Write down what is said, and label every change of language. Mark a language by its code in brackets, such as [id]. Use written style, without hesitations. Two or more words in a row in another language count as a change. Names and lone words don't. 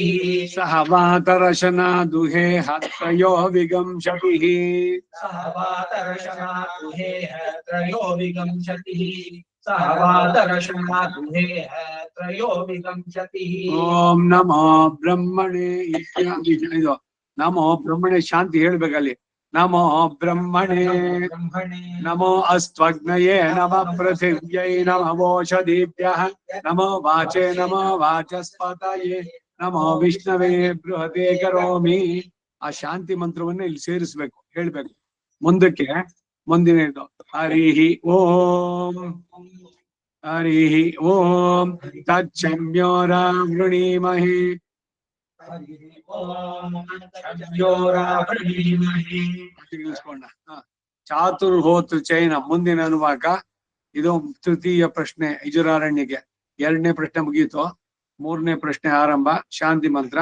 [sa] सह वातरशना दुहेह त्रयो विगंशतिः सह वातरशना दुहेह त्रयो विगंशतिः सह वातरशना दुहेह त्रयो विगंशतिः. ओम नमो ब्रह्मणे [kn] ಇದು [sa] ನಮೋ ಬ್ರಹ್ಮಣೆ [kn] ಶಾಂತಿ ಹೇಳ್ಬೇಕಲ್ಲಿ. [sa] ನಮೋ ಬ್ರಹ್ಮಣೆ ನಮೋ ಅಸ್ತ್ವಗ್ನಯೇ ನಮೋ ಪೃಥಿವ್ಯೈ ನಮೋಷಧೀಭ್ಯಃ ನಮೋ ವಾಚೇ ನಮೋ ವಾಚಸ್ಪತಯೇ ನಮೋ ವಿಷ್ಣವೇ ಬೃಹತೆ ಕರೋಮಿ. [kn] ಆ ಶಾಂತಿ ಮಂತ್ರವನ್ನ ಇಲ್ಲಿ ಸೇರಿಸ್ಬೇಕು, ಹೇಳ್ಬೇಕು. ಮುಂದಕ್ಕೆ ಮುಂದಿನದು [sa] ಹರಿಹಿ ಓಂ ಹರಿಹಿ ಓಂ ತಚ್ಛಮ್ಯೋರಾವೃಣೀಮಹಿ ಚಾತುರ್ಹೋತೃ ಚೈನ [kn] ಮುಂದಿನ ಅನುವಾಕ. ಇದು ತೃತೀಯ ಪ್ರಶ್ನೆ ಯಜುರಾರಣ್ಯಗೆ. ಎರಡನೇ ಪ್ರಶ್ನೆ ಮುಗೀತು, ಮೂರನೇ ಪ್ರಶ್ನೆ ಆರಂಭ ಶಾಂತಿ ಮಂತ್ರ.